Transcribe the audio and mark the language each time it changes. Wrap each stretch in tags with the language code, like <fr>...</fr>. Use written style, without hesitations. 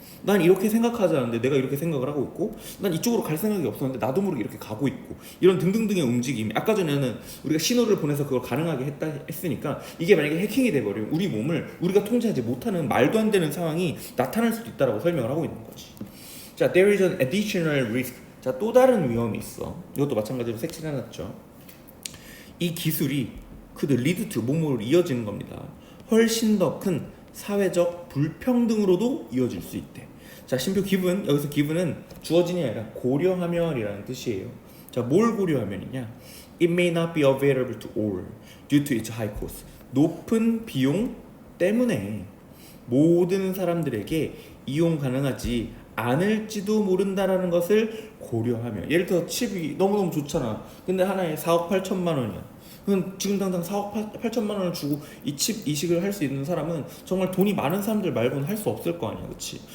<ko>난 이렇게 생각하지 않는데 내가 이렇게 생각을 하고 있고, 난 이쪽으로 갈 생각이 없었는데 나도 모르게 이렇게 가고 있고, 이런 등등등의 움직임이, 아까 전에는 우리가 신호를 보내서 그걸 가능하게 했으니까 이게 만약에 해킹이 돼버리면 우리 몸을 우리가 통제하지 못하는 말도 안 되는 상황이 나타날 수도 있다라고 설명을 하고 있는 거지.</ko> <en>자, there is an additional risk.</en> <ko>자, 또 다른 위험이 있어. 이것도 마찬가지로 색칠해놨죠. 이 기술이</ko> <en>could lead to,</en> <ko>뭐뭐로 이어지는 겁니다. 훨씬 더 큰 사회적 불평등으로도 이어질 수 있대. 자, 심표 기분, 여기서 기분은 주어진이 아니라 고려하면이라는 뜻이에요. 자, 뭘 고려하면이냐?</ko> <en>It may not be available to all due to its high cost.</en> <ko>높은 비용 때문에 모든 사람들에게 이용 가능하지 않을지도 모른다라는 것을 고려하면, 예를 들어 칩이 너무너무 좋잖아. 근데 하나에 4억 8천만 원이야. 그럼 지금 당장 4억 8천만 원을 주고 이 칩 이식을 할 수 있는 사람은 정말 돈이 많은 사람들 말고는 할 수 없을 거 아니야. 그치?</ko>